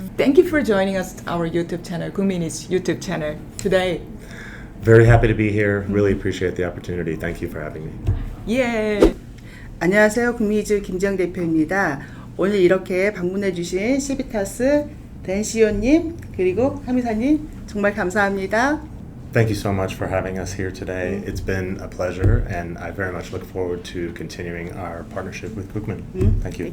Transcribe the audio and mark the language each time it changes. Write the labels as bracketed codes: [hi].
[en] Thank you for joining us our YouTube channel, 국민이주 YouTube channel today. Very happy to be here. Really appreciate the opportunity. Thank you for having me. [ko] 예. 안녕하세요. 국민이주 김정 대표입니다. 오늘 이렇게 방문해 주신 시비타스 댄 CEO님 그리고 함이사님 정말 감사합니다. [en] Thank you so much for having us here today. It's been a pleasure, and I very much look forward to continuing our partnership with Bookman. Thank you.